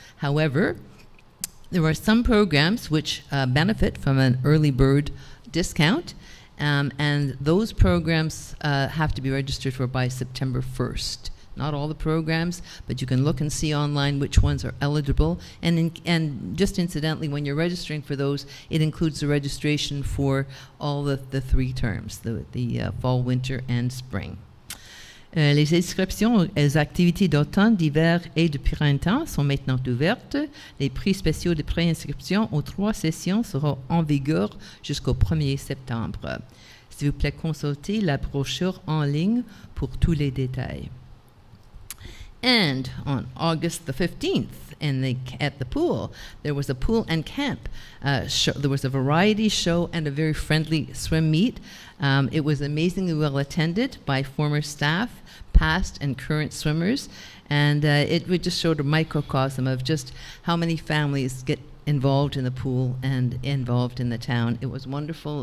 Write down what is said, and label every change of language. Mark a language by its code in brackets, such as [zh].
[en] However, there are some programs which benefit from an early bird discount, and those programs have to be registered for by September 1st. Not all the programs, but you can look and see online which ones are eligible. And just incidentally, when you're registering for those, it includes the registration for all the three terms, the fall, winter, and spring. [fr] Les inscriptions aux activités d'automne, d'hiver et de printemps sont maintenant ouvertes. Les prix spéciaux de préinscription aux 3 sessions seront en vigueur jusqu'au 1er septembre. S'il vous plaît, consultez la brochure en ligne pour tous les détails. [en] And on August the 15th, at the pool, there was a pool and camp show. There was a variety show and a very friendly swim meet. It was amazingly well attended by former staff, past and current swimmers, and it just showed a microcosm of just how many families get involved in the pool and involved in the town. It was wonderful.